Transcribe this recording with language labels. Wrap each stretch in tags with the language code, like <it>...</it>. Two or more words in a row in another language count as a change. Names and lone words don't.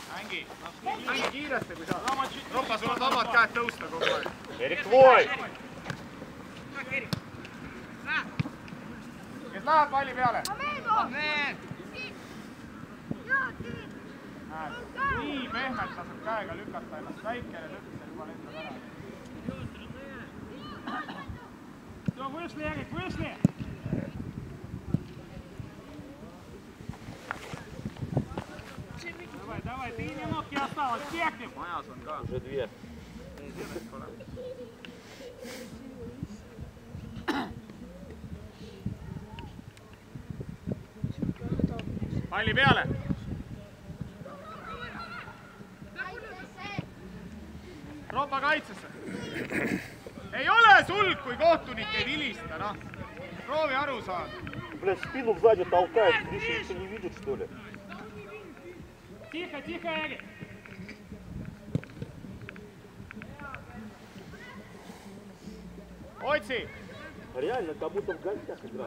<et>Mängi kiiresti, kui saad. Ropa, sul on vabad käed tõusta kogu aeg.</et> <ru>Erik, tvoj!</ru> <et>Kes läheb palli peale? Nii pehmelt laseb käega lükata ennast väikele lõpp ja juba lendab ära.</et> <ru>Все, вышли, Эрик, вышли! Давай, давай, 3 минутки осталось, техник!</ru> <et>Majas on ka.</et> <ru>Уже 2.</ru> <et>Palli peale. Ropa kaitsesse. Ei ole sulg, kui kohtunik ei vilista, noh. Proovi aru saada.</et> <ru>Блядь, спину сзади толкает. Гриша ничего не видит, что ли? Тихо, тихо, Эрик!</ru> <et>Otsi.</et> <ru>Реально, как будто в гостях играет.</ru>